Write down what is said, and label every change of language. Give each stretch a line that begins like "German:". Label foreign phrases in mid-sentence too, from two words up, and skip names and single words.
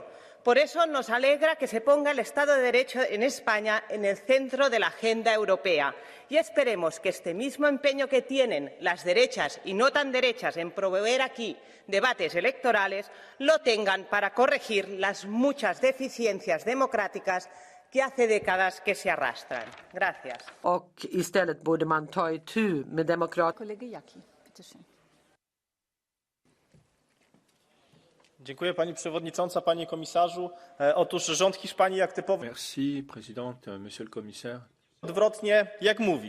Spanish: Por eso nos alegra que se ponga el Estado de Derecho en España en el centro de la agenda europea y esperemos que este mismo empeño que tienen las derechas y no tan derechas en promover aquí debates electorales lo tengan para corregir las muchas deficiencias democráticas que hace décadas que se arrastran. Gracias.
Polish: Dziękuję Pani Przewodnicząca, Panie Komisarzu. Otóż rząd Hiszpanii jak typowo...
French: Merci, Présidente, Monsieur le Commissaire.
Polish: Odwrotnie jak mówi.